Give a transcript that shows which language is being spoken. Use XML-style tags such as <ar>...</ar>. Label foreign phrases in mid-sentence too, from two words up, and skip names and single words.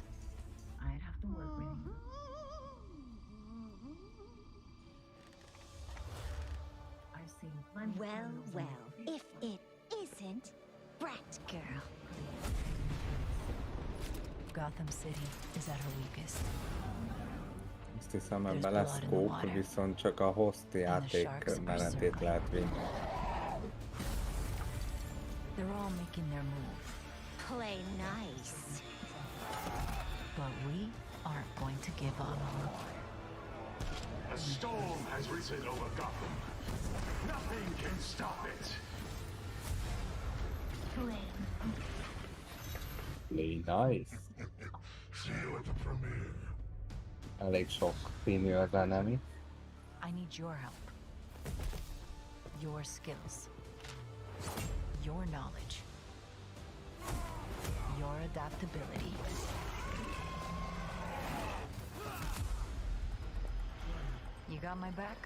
<en>I'd have to work with you. I've seen plenty of criminals in my career. If it isn't Brat Girl. Gotham City is at her weakest.</en> <hu>Azt hiszem ebben lesz scope, viszont csak a host játék menetét lehet vinni.</hu> <en>They're all making their move. Play nice. But we aren't going to give up. A storm has risen over Gotham. Nothing can stop it. Play nice. See you at the premiere.</en> <hu>Elég sok színű az enemy.</hu> <en>I need your help. Your skills. Your knowledge. Your adaptability. You got my back?</en>